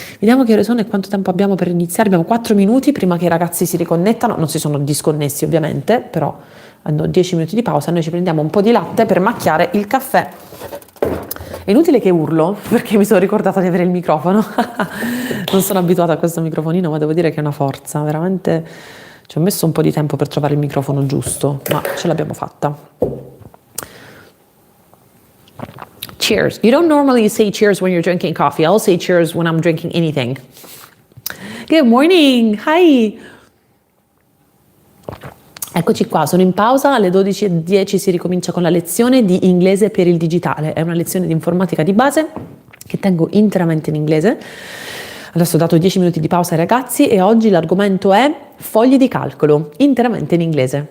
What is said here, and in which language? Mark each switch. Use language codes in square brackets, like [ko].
[it] Vediamo che ore sono e quanto tempo abbiamo per iniziare. Abbiamo 4 minuti prima che i ragazzi si riconnettano, non si sono disconnessi ovviamente, però hanno 10 minuti di pausa. Noi ci prendiamo un po' di latte per macchiare il caffè È inutile che urlo perché mi sono ricordata di avere il microfono. Non sono abituata a questo microfonino, ma devo dire che è una forza, veramente ci ho messo un po' di tempo per trovare il microfono giusto, ma ce l'abbiamo fatta. [en] Cheers. You don't normally say cheers when you're drinking coffee. I'll say cheers when I'm drinking anything. Good morning. Hi. [it] Eccoci qua, sono in pausa, alle 12:10 si ricomincia con la lezione di inglese per il digitale. È una lezione di informatica di base che tengo interamente in inglese. Adesso ho dato 10 minuti di pausa ai ragazzi e oggi l'argomento è fogli di calcolo, interamente in inglese.